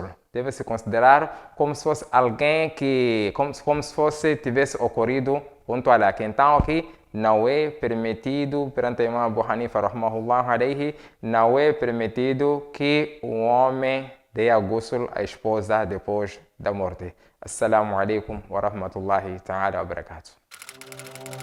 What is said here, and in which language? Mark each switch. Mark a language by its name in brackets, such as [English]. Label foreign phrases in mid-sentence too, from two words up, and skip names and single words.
[Portuguese] Deve se considerar como se fosse alguém como se fosse tivesse ocorrido junto a ela. Então, aqui não é permitido, perante Imam Abu Hanifa [Arabic] رحمه الله عليه, [Portuguese] não é permitido que um homem dê a ghusl à esposa depois da morte. [Arabic] السلام عليكم ورحمة الله تعالى وبركاته.